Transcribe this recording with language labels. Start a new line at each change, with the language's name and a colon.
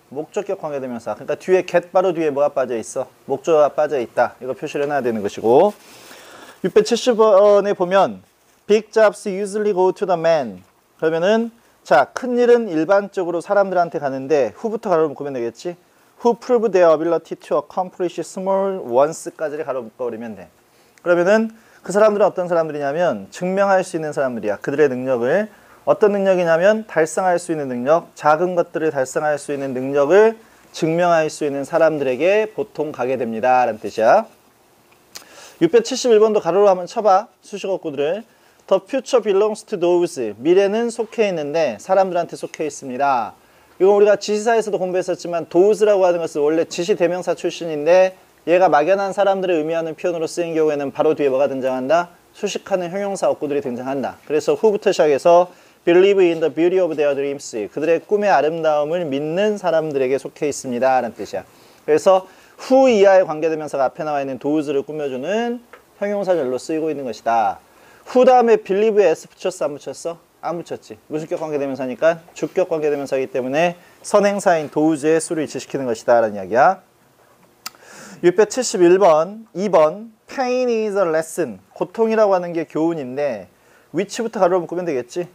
Korean: 목적격 관계대명사. 그러니까 뒤에 get 바로 뒤에 뭐가 빠져 있어? 목적어가 빠져 있다. 이거 표시를 해놔야 되는 것이고, 670번에 보면
English: Big jobs usually go to the man.
Korean: 그러면은 자 큰일은 일반적으로 사람들한테 가는데 who부터 가로 묶으면 되겠지?
English: Who prove their ability to accomplish small ones까지를
Korean: 가로 묶어버리면 돼. 그러면은 그 사람들은 어떤 사람들이냐면 증명할 수 있는 사람들이야. 그들의 능력을. 어떤 능력이냐면 달성할 수 있는 능력, 작은 것들을 달성할 수 있는 능력을 증명할 수 있는 사람들에게 보통 가게 됩니다 라는 뜻이야. 671번도 가로로 한번 쳐봐. 수식어구들을.
English: The future belongs to those.
Korean: 미래는 속해 있는데 사람들한테 속해 있습니다. 이거 우리가 지시사에서도 공부했었지만 those라고 하는 것은 원래 지시대명사 출신인데 얘가 막연한 사람들을 의미하는 표현으로 쓰인 경우에는 바로 뒤에 뭐가 등장한다? 수식하는 형용사 어구들이 등장한다. 그래서 who부터 시작해서
English: believe in the beauty of their dreams.
Korean: 그들의 꿈의 아름다움을 믿는 사람들에게 속해 있습니다 라는 뜻이야. 그래서 who 이하의 관계대명사가 앞에 나와 있는 those를 꾸며주는 형용사절로 쓰이고 있는 것이다. who 다음에 believe에 s 붙였어 안 붙였어? 안 붙였지. 무슨 격 관계대명사니까 주격 관계대명사이기 때문에 선행사인 those의 수를 일치시키는 것이다 라는 이야기야.
English: 671번 2번 Pain is a lesson.
Korean: 고통이라고 하는 게 교훈인데 which부터 가로로 묶으면 되겠지.